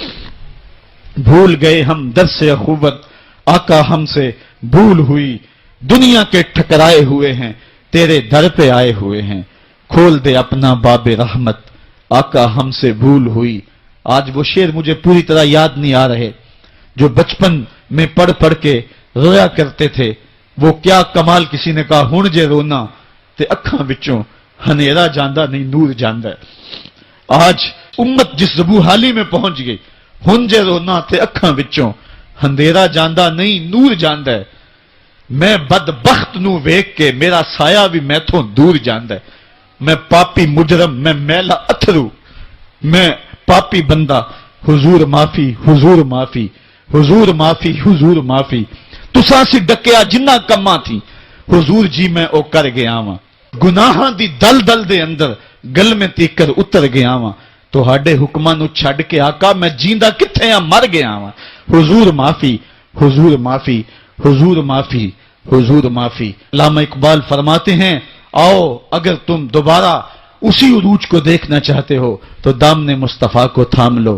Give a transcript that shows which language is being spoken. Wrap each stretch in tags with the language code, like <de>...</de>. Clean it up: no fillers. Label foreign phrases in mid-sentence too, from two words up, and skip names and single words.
<ur>بھول گئے ہم درس اخوت، آقا ہم سے بھول ہوئی، دنیا کے ٹھکرائے ہوئے ہیں، تیرے در پہ آئے ہوئے ہیں، کھول دے اپنا باب رحمت، آقا ہم سے بھول ہوئی۔ آج وہ شعر مجھے پوری طرح یاد نہیں آ رہے جو بچپن میں پڑھ کے رویا کرتے تھے۔ وہ کیا کمال، کسی نے کہا</ur> <pa>ہن جے رونا تے اکھاں وچوں ہنیرا جاندا نہیں نور جاندا ہے۔</pa> <ur>آج امت جس زبونحالی میں پہنچ گئی،</ur> <pa>ہن جے رونا تے اکھاں وچوں ہندیرا جاندا نہیں نور جاندا ہے۔ میں بدبخت نو ویکھ کے میرا سایہ بھی میتھوں دور جاندا ہے۔ میں پاپی مجرم، میں میلا اتھرو، میں پاپی بندہ، حضور معافی حضور معافی حضور معافی حضور معافی، تساں سی ڈکیا جنہ کماں تھی، حضور جی میں او کر گیا واں، گناہاں دی دل دے اندر گل میں تیکر اتر گیا واں، تہاڈے حکماں نو چھڈ کے آقا میں جیندا کتھے ہاں مر گیا واں، حضور معافی حضور معافی حضور معافی حضور معافی۔</pa> <ur>علامہ اقبال فرماتے ہیں آؤ اگر تم دوبارہ اسی عروج کو دیکھنا چاہتے ہو تو دامن مصطفیٰ کو تھام لو۔</ur>